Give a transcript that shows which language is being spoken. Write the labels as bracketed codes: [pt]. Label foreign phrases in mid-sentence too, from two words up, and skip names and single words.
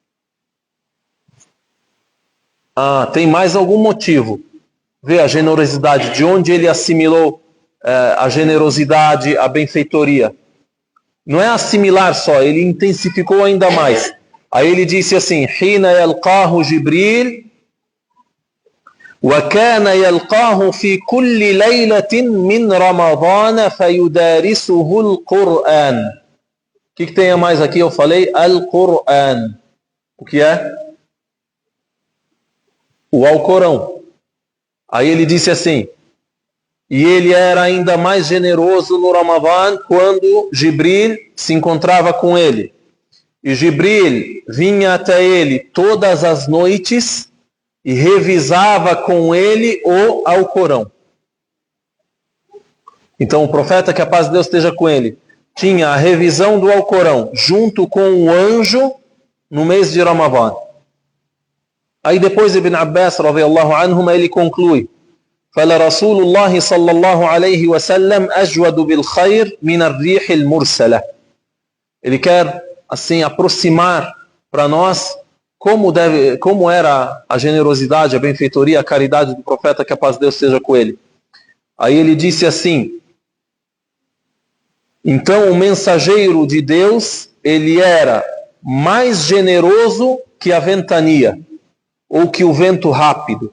[pt] Tem mais algum motivo. Vê a generosidade, de onde ele assimilou a generosidade, a benfeitoria. Não é assimilar só, ele intensificou ainda mais. Aí ele disse assim, [ar] حين يلقاه جبريل, وكان يلقاه في كل ليلة من رمضان فيدارسه القرآن. [pt] O que tem a mais aqui? Eu falei Al-Qur'an. O que é? O Alcorão. Aí ele disse assim, e ele era ainda mais generoso no Ramadã quando Jibril se encontrava com ele. E Jibril vinha até ele todas as noites e revisava com ele o Alcorão. Então o profeta, que a paz de Deus esteja com ele, tinha a revisão do Alcorão junto com o anjo no mês de Ramadã. Aí depois Ibn Abbas, [ar] رضي الله عنهما, [pt] ele conclui, [ar] فَلَ رَسُولُ اللَّهِ صَلَّى اللَّهُ عَلَيْهِ وَسَلَّمْ أَجْوَدُ بِالْخَيْرِ مِنَ الرِّيحِ الْمُرْسَلَةِ. [pt] Ele quer, assim, aproximar para nós como era a generosidade, a benfeitoria, a caridade do profeta, que a paz de Deus seja com ele. Aí ele disse assim, então o mensageiro de Deus, ele era mais generoso que a ventania, ou que o vento rápido.